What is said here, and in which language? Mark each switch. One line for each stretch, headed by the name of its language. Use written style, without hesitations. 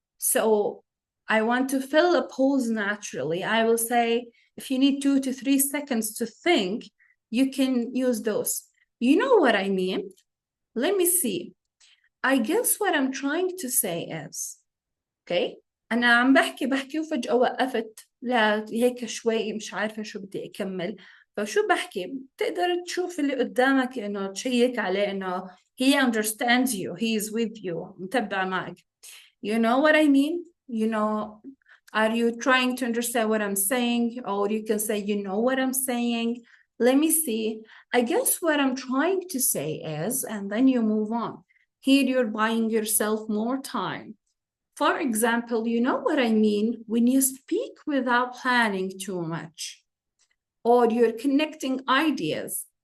English: So I want to fill a pause naturally. I will say, if you need 2 to 3 seconds to think, you can use those. You know what I mean? Let me see. I guess what I'm trying to say is, okay?
Arabic: أنا عم بحكي وفجأة وقفت لا هيك شوي مش عارفة شو بدي أكمل، فشو بحكي؟ بتقدر تشوف اللي قدامك إنه تشيك عليه إنه
English: he understands you, he is with you،
Arabic: متبع معك.
English: You know what I mean? Are you trying to understand what I'm saying? Or you can say, you know what I'm saying? Let me see. I guess what I'm trying to say is, and then you move on. Here you're buying yourself more time. For example, you know what I mean when you speak without planning too much, or you're connecting ideas.